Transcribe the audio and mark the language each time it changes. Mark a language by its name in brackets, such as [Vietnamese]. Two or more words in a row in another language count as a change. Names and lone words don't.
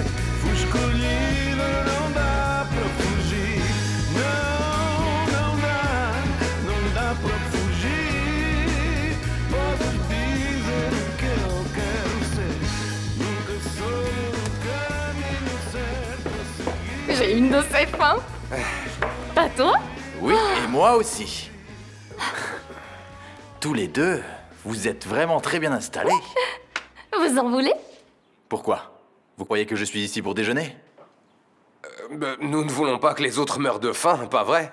[Portuguese] Fui escolhido, não dá para fugir. Não dá para fugir. Podes dizer o que eu quero ser. Nunca soube o caminho certo a seguir. [French] J'ai une de ces fins. Pas toi? Oui, et moi aussi. Tous les deux, vous êtes vraiment très bien installés. Vous en voulez? Pourquoi? Vous croyez que je suis ici pour déjeuner? Nous ne voulons pas que les autres meurent de faim, pas vrai?